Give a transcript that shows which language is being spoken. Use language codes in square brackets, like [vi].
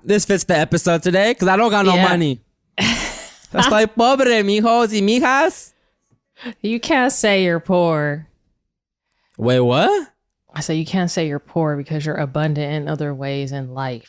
[en] This fits the episode today because I don't got no money. [es] Estoy pobre, mijos y mijas. [en] You can't say you're poor. Wait, what? I said you can't say you're poor because you're abundant in other ways in life.